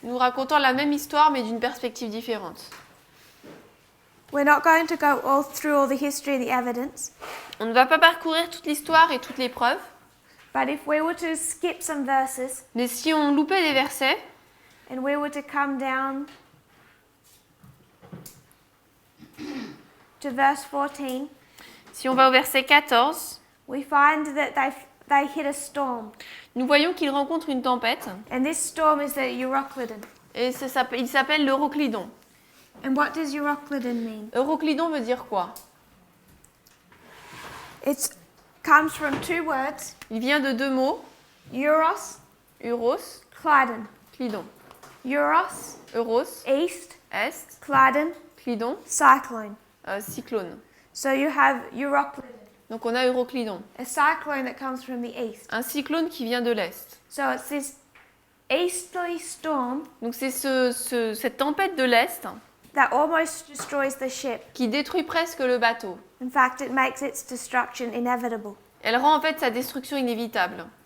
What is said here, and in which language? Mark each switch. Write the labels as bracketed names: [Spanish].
[French] Nous racontons la même histoire mais d'une perspective différente. [English] We're not going to go all through all the history and the evidence, [French] On ne va pas parcourir toute l'histoire et toutes les preuves, [English] but if we were to skip some verses [French] mais si on loupait des versets [English] and we were to come down to verse 14, [French] si on va au verset 14, [English] we find that they hit a storm. [French] nous voyons qu'il rencontre une tempête [English] And this storm is the Euroclydon. [French] et il s'appelle l'Euroclydon. [English] And what does Euroclydon mean? [French] Euroclydon veut dire quoi? [English] It comes from two words, [French] Il vient de 2 mots, Euros, Euros, Clydon. Clydon. Euros, Euros, [English] east, [French] est, Clydon, Clydon, cyclone. cyclone. [English] So you have Euroclydon, [French] Donc on a Euroclydon, [English] a cyclone that comes from the east. [French] un cyclone qui vient de l'est. [English] So it's this easterly storm [French] Donc c'est cette tempête de l'est [English] that almost destroys the ship. [French] qui détruit presque le bateau. [English] In fact, it makes its destruction inevitable. [French] Elle rend en fait sa destruction inévitable.